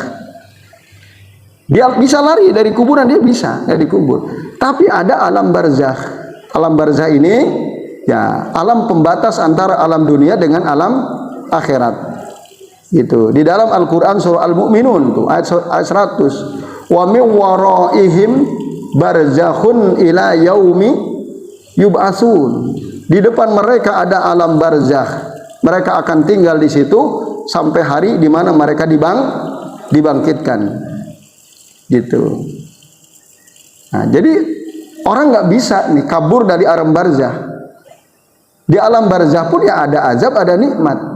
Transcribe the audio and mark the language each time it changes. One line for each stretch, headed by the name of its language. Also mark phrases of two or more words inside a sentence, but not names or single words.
Indonesian: Dia bisa lari dari kuburan, dia bisa dari kubur. Tapi ada alam barzakh. Alam barzakh ini ya alam pembatas antara alam dunia dengan alam akhirat. Gitu. Di dalam Al-Qur'an surah Al-Mu'minun tuh ayat 100.
Arabic: Wa min waraihim barzakhun ila yaumi yub'atsun.
Indonesian: Di depan mereka ada alam barzakh. Mereka akan tinggal di situ sampai hari di mana mereka dibangkitkan. Gitu. Nah, jadi orang nggak bisa nih kabur dari alam barzakh. Di alam barzakh pun ya ada azab, ada nikmat.